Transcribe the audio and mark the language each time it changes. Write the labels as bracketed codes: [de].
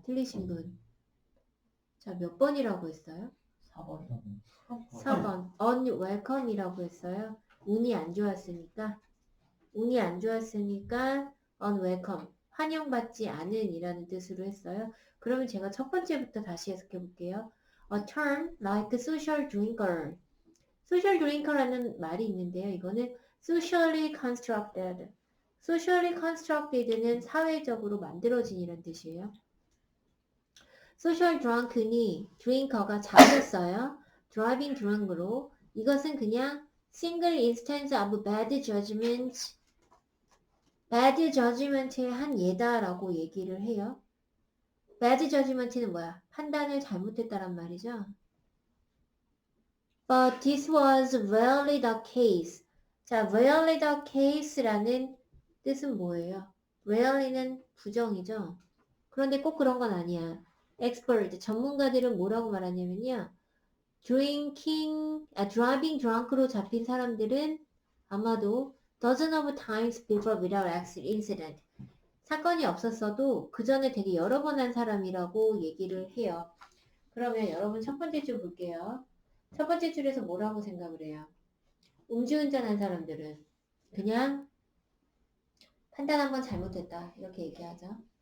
[ko] 틀리신 분. 자, 몇 번이라고 했어요? 4번. unwelcome이라고 했어요. 운이 안 좋았으니까. 운이 안 좋았으니까 unwelcome. 환영받지 않은 이라는 뜻으로 했어요. 그러면 제가 첫 번째부터 다시 해석해 볼게요. [en] A term like social drinker. [ko] social drinker라는 말이 있는데요. [en] 이거는 socially constructed. [ko] socially constructed는 사회적으로 만들어진 이란 뜻이에요. social drunk니 drinker가 잡혔어요. driving drunk으로. [en] 이것은 그냥 single instance of bad judgment, bad judgment의 [ko] 한 예다라고 얘기를 해요. bad judgment는 뭐야? 판단을 잘못했다란 말이죠. [en] But this was rarely the case. [ko] 자, [en] rarely the case [ko] 라는 뜻은 뭐예요? rarely는 부정이죠. 그런데 꼭 그런 건 아니야. expert, 전문가들은 뭐라고 말하냐면요. [en] driving drunk로 [ko] 잡힌 사람들은 아마도 [en] dozen of times before without incident. [ko] 사건이 없었어도 그 전에 되게 여러 번 한 사람이라고 얘기를 해요. 그러면 여러분 첫 번째 줄 볼게요. 첫 번째 줄에서 뭐라고 생각을 해요? 음주운전한 사람들은 그냥 판단 한번 잘못했다 이렇게 얘기하죠.